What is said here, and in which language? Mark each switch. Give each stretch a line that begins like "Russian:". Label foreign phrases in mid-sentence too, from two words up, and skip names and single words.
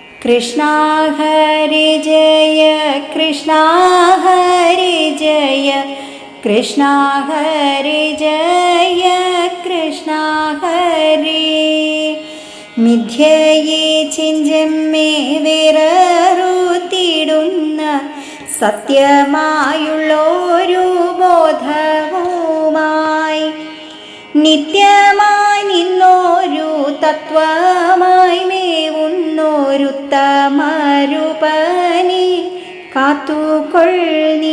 Sanskrit: कृष्णा हरे जय कृष्णा हरे जय कृष्णा हरे जय कृष्णा हरे
Malayalam: മിഥ്യയെ ചിഞ്ചമ്മേ വിററുത്തിടുന്ന സത്യമായുള്ളൊരു ബോധവുമായി നിത്യമായി നിന്നൊരു തത്വമായി മേവുന്നൊരുത്തമരൂപനെ കാത്തുകൊള്ളീ.